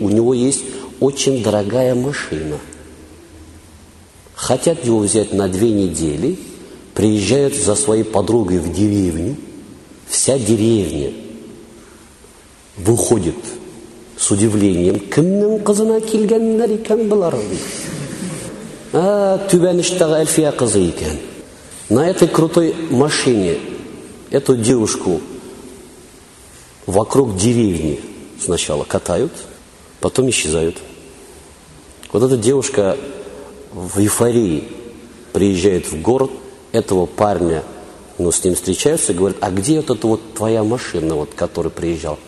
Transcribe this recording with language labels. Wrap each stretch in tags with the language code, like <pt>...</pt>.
<ru>У него есть очень дорогая машина. Хотят его взять на 2 недели. Приезжают за своей подругой в деревню. Вся деревня выходит с удивлением.</ru> <nog>Кімнің қызына келгендер екен бұлар? Түбеніштағы Әлфия қызы екен.</nog> <ru>На этой крутой машине эту девушку вокруг деревни сначала катают, потом исчезают. Вот эта девушка в эйфории приезжает в город, этого парня, ну, с ним встречаются и говорят, а где вот эта вот твоя машина, вот, которая приезжала?</ru>